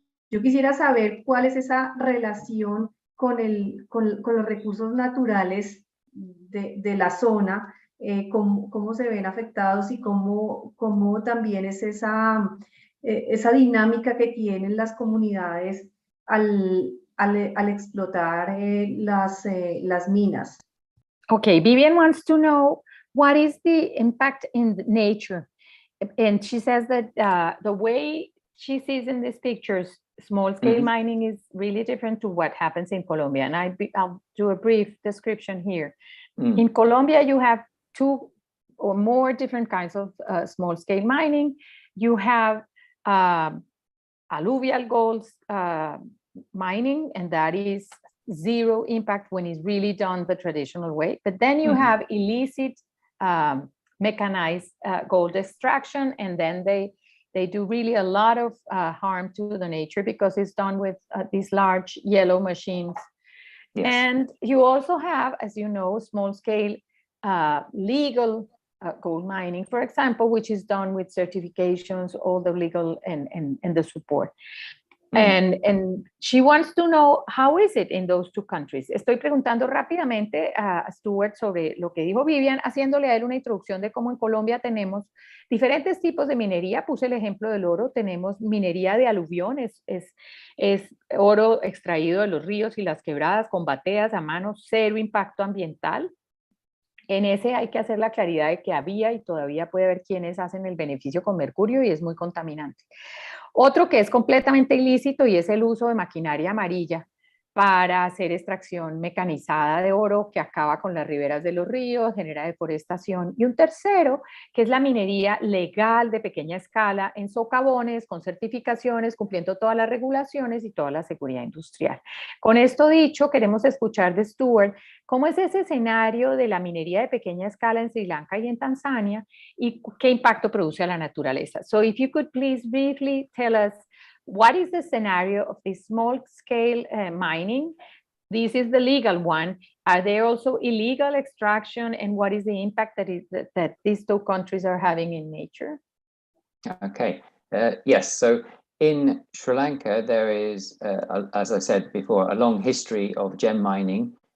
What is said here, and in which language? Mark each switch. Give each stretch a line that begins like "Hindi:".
Spanish: Yo quisiera saber cuál es esa relación con los recursos naturales de la zona, cómo se ven afectados y cómo también es esa dinámica que tienen las comunidades al explotar las minas.
English: Okay, Vivian wants to know what is the impact in nature, and she says that the way she sees in these pictures, small-scale mining is really different to what happens in Colombia, and I'll do a brief description here. In Colombia, you have 2 or more different kinds of small-scale mining. You have alluvial gold mining, and that is zero impact when it's really done the traditional way. But then you have illicit mechanized gold extraction, and then they do really a lot of harm to the nature because it's done with these large yellow machines. Yes. And you also have, as you know, small-scale legal gold mining, for example, which is done with certifications, all the legal and the support. And she wants to know, how is it in those 2 countries?
Spanish: Estoy preguntando rápidamente a Stuart sobre lo que dijo Vivian, haciéndole a él una introducción de cómo en Colombia tenemos diferentes tipos de minería. Puse el ejemplo del oro, tenemos minería de aluvión, es oro extraído de los ríos y las quebradas con bateas a mano, cero impacto ambiental. En ese hay que hacer la claridad de que había y todavía puede haber quienes hacen el beneficio con mercurio y es muy contaminante. Otro que es completamente ilícito y es el uso de maquinaria amarilla, para hacer extracción mecanizada de oro que acaba con las riberas de los ríos, genera deforestación, y un tercero que es la minería legal de pequeña escala en socavones, con certificaciones, cumpliendo todas las regulaciones y toda la seguridad industrial. Con esto dicho, queremos escuchar de Stuart cómo es ese escenario de la minería de pequeña escala en Sri Lanka y en Tanzania y qué impacto produce a la naturaleza.
English: So if you could please briefly tell us what is the scenario of this small-scale mining? This is the legal one. Are there also illegal extraction, and what is the impact that these two countries are having in nature? Okay, yes, so in Sri Lanka, there is, as I said before, a long history of gem mining.